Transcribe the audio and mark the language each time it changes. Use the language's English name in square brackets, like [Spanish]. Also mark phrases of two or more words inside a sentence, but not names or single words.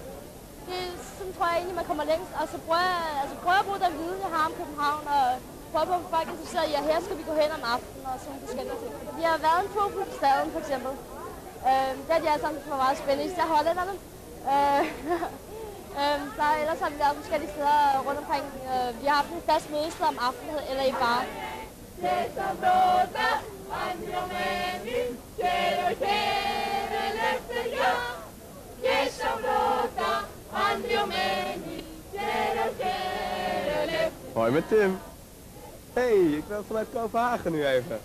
[Danish] Sådan tror jeg egentlig, man kommer længst. Og så prøver jeg at bruge den viden, jeg har om København, og prøver på at få folk interesseret i, at her skal vi gå hen om aftenen og sådan forskellige ting. Vi har været en tur på staden, for eksempel. Det har de alle sammen var meget spændende, især hollænderne. Så ellers har vi været forskellige steder rundt omkring. Vi har haft en fast mødested om aftenen eller i bar. [Dutch] Hoi met Tim. Hey, ik ben vanuit Kopenhagen nu even.